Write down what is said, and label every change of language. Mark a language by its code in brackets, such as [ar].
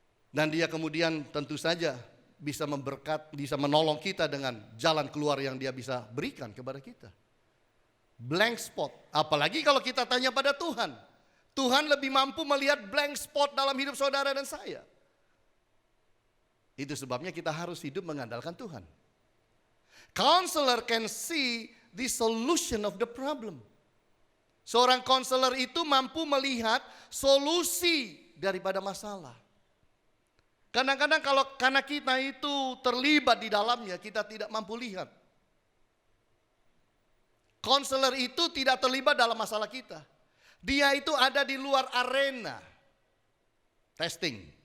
[id] Dan dia kemudian tentu saja bisa memberkat, bisa menolong kita dengan jalan keluar yang dia bisa berikan kepada kita. Blank spot. Apalagi kalau kita tanya pada Tuhan. Tuhan lebih mampu melihat blank spot dalam hidup saudara dan saya. Itu sebabnya kita harus hidup mengandalkan Tuhan. [en] Counselor can see the solution of the problem. [id] Seorang konselor itu mampu melihat solusi daripada masalah. Kadang-kadang karena kita itu terlibat di dalamnya, kita tidak mampu lihat. Konselor itu tidak terlibat dalam masalah kita. Dia itu ada di luar arena. Testing.